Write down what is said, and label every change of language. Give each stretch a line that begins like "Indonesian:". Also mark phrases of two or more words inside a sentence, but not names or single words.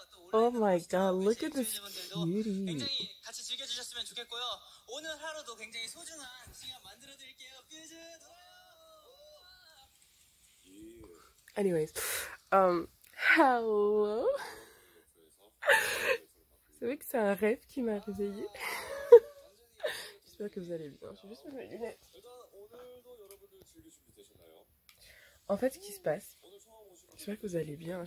English: Oh my god, look at this cutie.
Korean: 굉장히 같이 즐겨주셨으면 좋겠고요. 오늘 하루도 굉장히 소중한 시간 만들어드릴게요. 퓨즈
English: Anyways, hello.
French: C'est vrai que c'est un rêve qui m'a réveillée. J'espère que vous allez bien. Je vais juste mettre mes lunettes. En fait, ce qui se passe, j'espère que vous allez bien.